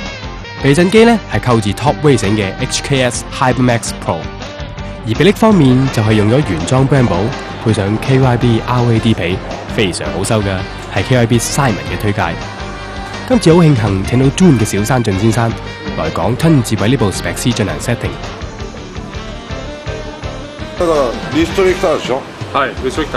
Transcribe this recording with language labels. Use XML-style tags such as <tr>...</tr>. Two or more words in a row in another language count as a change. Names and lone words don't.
<yue>避震機咧係購自 Top Racing 嘅 HKS HyperMax Pro， 而迫力方面就係用咗原裝 Brembo 配上 KYB RAD 皮，非常好收㗎，係 KYB Simon 嘅推介。今次好慶幸請到 Dune 嘅小山進先生來講親自為呢部 Spec C 進行 setting。</yue> <ja>だからリストリクターでしょ。はい、リストリクター。</ja>